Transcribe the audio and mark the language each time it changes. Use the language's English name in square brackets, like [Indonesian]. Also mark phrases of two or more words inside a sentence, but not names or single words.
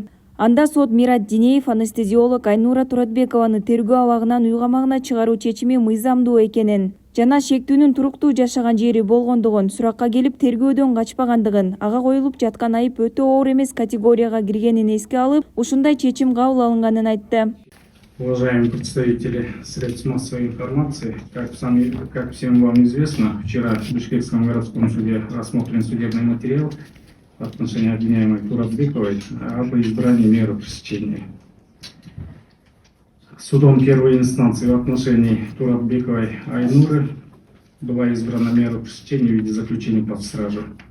[Kyrgyz] Анда сот Мират Динеев анестезиолог Айнура Туратбекованы тергөө абагынан үй камагына чыгаруу чечими мыйзамдуу экенин жана шектүүнүн туруктуу жашаган жери болгондугун, суракка келип тергөөдөн качпагандыгын, ага коюлуп жаткан айып өтө оор эмес категорияга киргенин эске алып, ушундай чечим кабыл алынганын айтты. [Russian] Уважаемые представители средств массовой информации, как всем вам известно, вчера в Бишкекском городском суде рассмотрен судебный материал в отношении обвиняемой Туратбековой об избрании меры пресечения. Судом первой инстанции в отношении Туратбековой Айнуры была избрана мера пресечения в виде заключения под стражу.